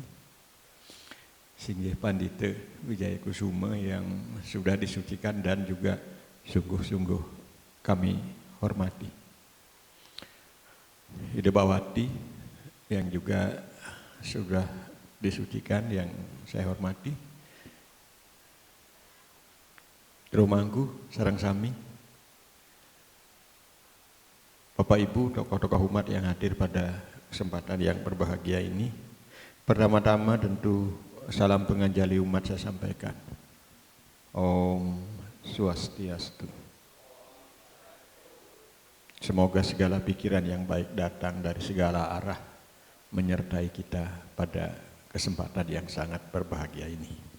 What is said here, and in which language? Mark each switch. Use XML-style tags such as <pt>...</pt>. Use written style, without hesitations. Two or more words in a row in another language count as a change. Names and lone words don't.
<id>Singgih Pandita Wijaya Kusuma yang sudah disucikan dan juga sungguh kami hormati. Ide Bawati yang juga sudah disucikan yang saya hormati.</id> <ban>Romangku, sareng sami.</ban> <id>Bapak Ibu, tokoh-tokoh umat yang hadir pada kesempatan yang berbahagia ini. Pertama-tama tentu salam penganjali umat saya sampaikan. Om Swastiastu. Semoga segala pikiran yang baik datang dari segala arah menyertai kita pada kesempatan yang sangat berbahagia ini.</id>